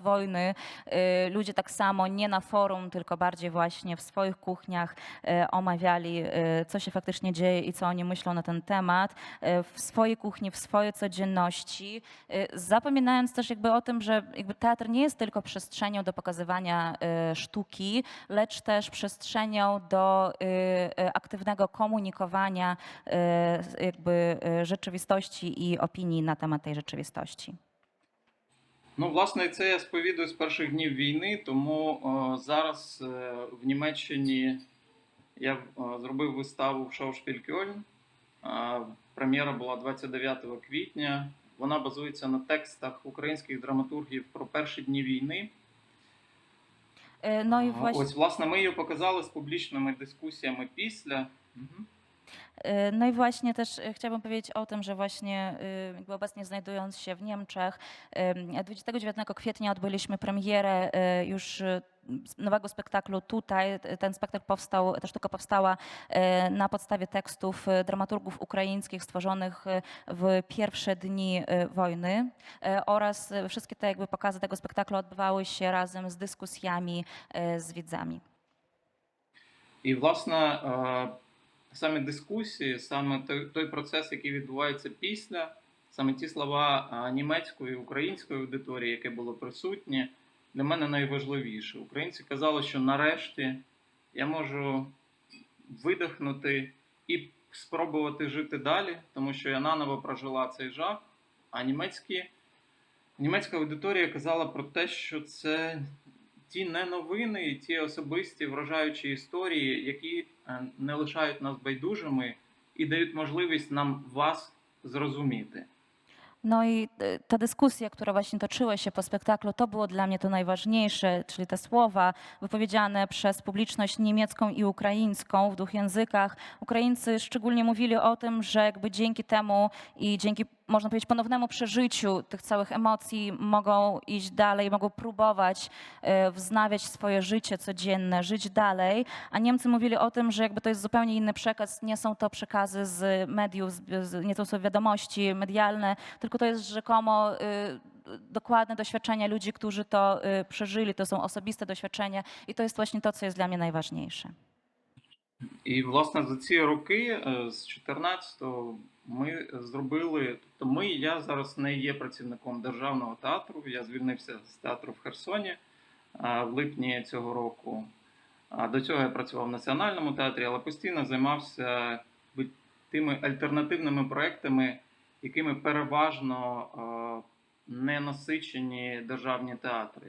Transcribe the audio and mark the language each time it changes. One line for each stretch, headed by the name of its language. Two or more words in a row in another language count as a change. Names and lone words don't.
Polish: wojny ludzie tak samo nie na forum, tylko bardziej właśnie w swoich kuchniach omawiali, co się faktycznie dzieje i co oni myślą na ten temat, w swojej kuchni, w swojej codzienności, zapominając też jakby o tym, że jakby teatr nie jest tylko przestrzenią do pokazywania sztuki, lecz też przestrzenią do aktywnego komunikowania jakby rzeczywistości i opinii na temat tej rzeczywistości.
Ukrainian: Ну, власне, це я сповідую з перших днів війни, тому зараз в Німеччині я зробив виставу в Schauspiel Köln. Прем'єра була 29 квітня. Вона базується на текстах українських драматургів про перші дні війни.
Polish: No i właśnie...
Ukrainian: Ось, власне, ми її показали з публічними дискусіями після.
Polish: No i właśnie też chciałabym powiedzieć o tym, że właśnie jakby obecnie znajdując się w Niemczech, 29 kwietnia odbyliśmy premierę już nowego spektaklu tutaj. Ten spektakl powstał, ta sztuka powstała na podstawie tekstów dramaturgów ukraińskich stworzonych w pierwsze dni wojny oraz wszystkie te jakby pokazy tego spektaklu odbywały się razem z dyskusjami z widzami.
Ukrainian: І, власне, саме дискусії, саме той процес, який відбувається після, саме ті слова німецької і української аудиторії, які були присутні, для мене найважливіше. Українці казали, що нарешті я можу видихнути і спробувати жити далі, тому що я наново прожила цей жах, а німецька аудиторія казала про те, що це ті не новини і ті особисті вражаючі історії, які не лишають нас байдужими і дають можливість нам вас зрозуміти.
Polish: No i ta dyskusja, która właśnie toczyła się po spektaklu, to było dla mnie to najważniejsze, czyli te słowa wypowiedziane przez publiczność niemiecką i ukraińską w dwóch językach. Ukraińcy szczególnie mówili o tym, że jakby dzięki temu i dzięki, można powiedzieć, ponownemu przeżyciu tych całych emocji mogą iść dalej, mogą próbować wznawiać swoje życie codzienne, żyć dalej, a Niemcy mówili o tym, że jakby to jest zupełnie inny przekaz, nie są to przekazy z mediów, nie to są wiadomości medialne, tylko to jest rzekomo dokładne doświadczenia ludzi, którzy to przeżyli, to są osobiste doświadczenia i to jest właśnie to, co jest dla mnie najważniejsze.
Ukrainian: І, власне, за ці роки, з 14-го, ми зробили, тобто я зараз не є працівником Державного театру, я звільнився з театру в Херсоні в липні цього року. До цього я працював в Національному театрі, але постійно займався тими альтернативними проектами, якими переважно не насичені державні театри.